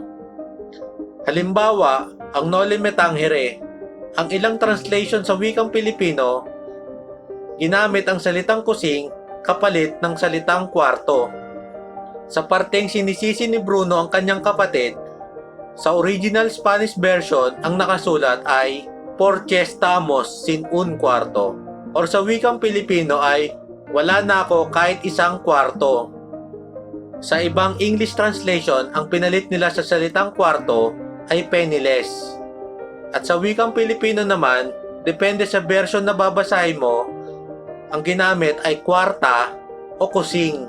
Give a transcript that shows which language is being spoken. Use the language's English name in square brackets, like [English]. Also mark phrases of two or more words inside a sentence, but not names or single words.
[Filipino] Halimbawa, ang Noli Me Tangere, ang ilang translation sa wikang Pilipino, ginamit ang salitang kusing kapalit ng salitang kwarto. Sa parteng sinisisi ni Bruno ang kanyang kapatid, sa [English] original Spanish version, [Filipino] ang nakasulat ay [Spanish] "Porque estamos sin un cuarto", [Filipino] or sa wikang Pilipino ay "Wala na ako kahit isang kwarto". Sa ibang [English] English translation, [Filipino] ang pinalit nila sa salitang kwarto ay penniless. At sa wikang Pilipino naman, depende sa version na babasahin mo, ang ginamit ay kwarta o kusing.